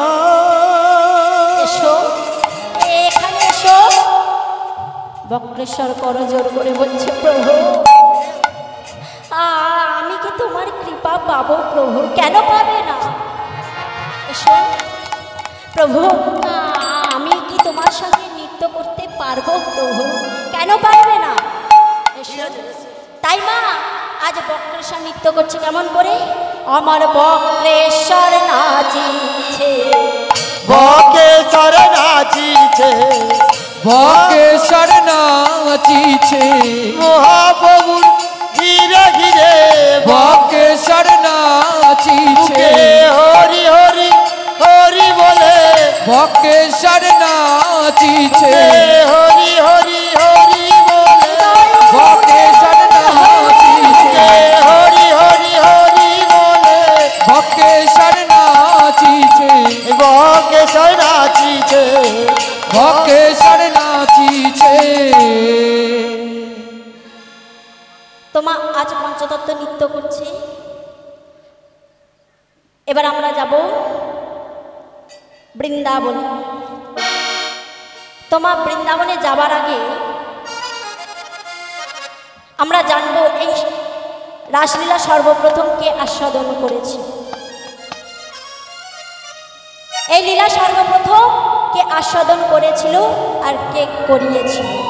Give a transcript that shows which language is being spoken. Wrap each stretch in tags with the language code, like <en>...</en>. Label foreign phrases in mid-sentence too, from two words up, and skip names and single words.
<bn>এসো এখানে এসো বক্রেশ্বর করজোর করে বলছে প্রভু আমি কি তোমার কৃপা পাবো প্রভু কেন পাবে না এসো প্রভু আমি কি তোমার সঙ্গে নৃত্য করতে পারবো প্রভু কেন পারবে না এসো তাই মা আজ বক্রেশ্বর নৃত্য করছে কেমন করে আমার বক্রেশ্বর নাচিছে বকেশ্বর নাচিছে বকেশ্বর নাচিছে মহাপ্রভুর ঘিরে ঘিরে বকেশ্বর নাচিছে হরি হরি হরি বলে বকেশ্বর নাচিছে হরি হরি হরি বলে বকেশ্বর নাচিছে হরি হরি হরি বলে বকেশ্বর নাচিছে বকেশ্বর নাচিছে বকেশ্বর নাচিছে তোমা আজ পঞ্চতত্ত্ব নৃত্য করছে এবার আমরা যাব বৃন্দাবনে তোমা বৃন্দাবনে যাবার আগে আমরা জানব এই রাসলীলা সর্বপ্রথম কে আস্বাদন করেছে এই লীলা সর্বপ্রথম কে আস্বাদন করেছিল আর কে করিয়েছিল</bn>